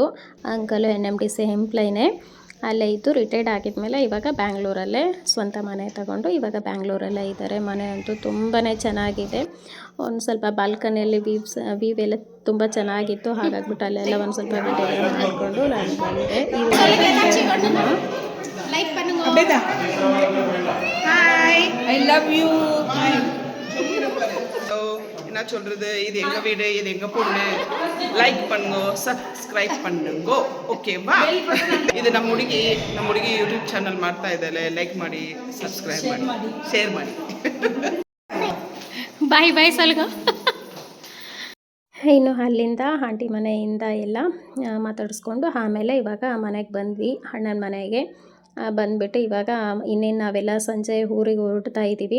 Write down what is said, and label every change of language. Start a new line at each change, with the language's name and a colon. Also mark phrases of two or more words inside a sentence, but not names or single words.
Kannada: ಅಂಕಲು NMDC ಎಂಪ್ಲಾಯ್ನೇ, ಅಲ್ಲೇ ಇದ್ದು ರಿಟೈರ್ಡ್ ಆಗಿದ್ಮೇಲೆ ಇವಾಗ ಬ್ಯಾಂಗ್ಳೂರಲ್ಲೇ ಸ್ವಂತ ಮನೆ ತಗೊಂಡು ಇವಾಗ ಬ್ಯಾಂಗ್ಳೂರಲ್ಲೇ ಇದ್ದಾರೆ. ಮನೆ ಅಂತೂ ತುಂಬಾ ಚೆನ್ನಾಗಿದೆ. ಒಂದು ಸ್ವಲ್ಪ ಬಾಲ್ಕನಿಯಲ್ಲಿ ವೀವ್ ಎಲ್ಲ ತುಂಬ ಚೆನ್ನಾಗಿತ್ತು. ಹಾಗಾಗ್ಬಿಟ್ಟು ಅಲ್ಲೆಲ್ಲ ಒಂದು ಸ್ವಲ್ಪ ವಿಡಿಯೋ ಮಾಡಿಕೊಂಡು ನಾನು ಬಂದೆ.
English: I love you.
Tamil: என்ன சொல்றது, இது எங்க வீடு, இது எங்க பொண்ணு, லைக் பண்ணுங்க, ಸಬ್ಸ್ಕ್ರೈಬ್ பண்ணுங்க, ಓಕೆವಾ?
Kannada: ಇದು ನಮ್ಮ ಹುಡುಗಿ
English: YouTube channel
Kannada: ಮಾಡ್ತಾ ಇದ್ದಾಳೆ. ಲೈಕ್ ಮಾಡಿ, ಸಬ್ಸ್ಕ್ರೈಬ್ ಮಾಡಿ, ಶೇರ್ ಮಾಡಿ.
English: bye bye
Kannada: ಸಲ್ಗ. ಇನ್ನು ಅಲ್ಲಿಂದ ಆಂಟಿ ಮನೆಯಿಂದ ಎಲ್ಲ ಮಾತಾಡಿಸ್ಕೊಂಡು ಆಮೇಲೆ ಇವಾಗ ಮನೆಗೆ ಬಂದ್ವಿ, ಅಣ್ಣನ ಮನೆಗೆ ಬಂದುಬಿಟ್ಟು ಇವಾಗ ಇನ್ನೇನು ನಾವೆಲ್ಲ ಸಂಜೆ ಊರಿಗೆ ಹೊರಡ್ತಾ ಇದ್ದೀವಿ.